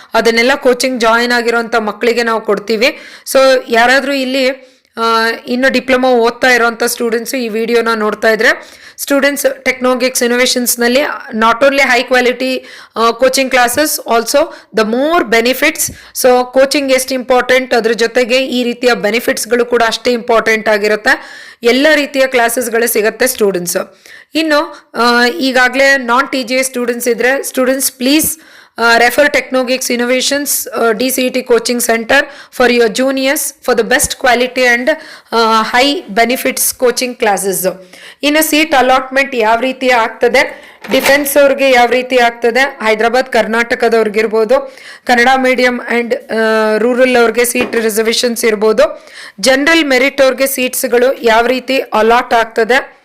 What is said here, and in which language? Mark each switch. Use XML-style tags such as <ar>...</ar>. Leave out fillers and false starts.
<kn>ಅದನ್ನೆಲ್ಲ coaching join ಆಗಿರೋಂಥ ಮಕ್ಕಳಿಗೆ ನಾವು ಕೊಡ್ತೀವಿ. ಸೊ ಯಾರಾದರೂ ಇಲ್ಲಿ ಇನ್ನು ಡಿಪ್ಲೊಮಾ ಓದ್ತಾ ಇರೋಂಥ ಸ್ಟೂಡೆಂಟ್ಸು ಈ ವಿಡಿಯೋನ ನೋಡ್ತಾ ಇದ್ರೆ, students ಟೆಕ್ನೋಗಿಕ್ಸ್ ಇನೋವೇಷನ್ಸ್ನಲ್ಲಿ</kn> <en>Not only high quality coaching classes, also the more benefits.</en> <kn>So coaching ಎಷ್ಟು ಇಂಪಾರ್ಟೆಂಟ್, ಅದ್ರ ಜೊತೆಗೆ ಈ ರೀತಿಯ ಬೆನಿಫಿಟ್ಸ್ಗಳು ಕೂಡ ಅಷ್ಟೇ ಇಂಪಾರ್ಟೆಂಟ್ ಆಗಿರುತ್ತೆ. ಎಲ್ಲ ರೀತಿಯ ಕ್ಲಾಸಸ್ಗಳು ಸಿಗುತ್ತೆ ಸ್ಟೂಡೆಂಟ್ಸು. ಇನ್ನು ಈಗಾಗಲೇ ನಾನ್ TGA ಸ್ಟೂಡೆಂಟ್ಸ್ ಇದ್ದರೆ</kn> <en>Students please refer Technogeeks Innovations DCET coaching center for your juniors for the best quality and high benefits coaching classes.</en> <kn>ಇನ್ನು ಸೀಟ್ ಅಲಾಟ್ಮೆಂಟ್ ಯಾವ ರೀತಿ ಆಗ್ತದೆ, ಡಿಫೆನ್ಸ್ ಅವ್ರಿಗೆ ಯಾವ ರೀತಿ ಆಗ್ತದೆ, Hyderabad ಕರ್ನಾಟಕದವ್ರಿಗಿರ್ಬೋದು, Kannada medium and rural ಅವ್ರಿಗೆ ಸೀಟ್ ರಿಸರ್ವೇಷನ್ಸ್ ಇರ್ಬೋದು, ಜನರಲ್ ಮೆರಿಟ್ ಅವ್ರಿಗೆ ಸೀಟ್ಸ್ಗಳು ಯಾವ ರೀತಿ ಅಲಾಟ್ ಆಗ್ತದೆ.</kn>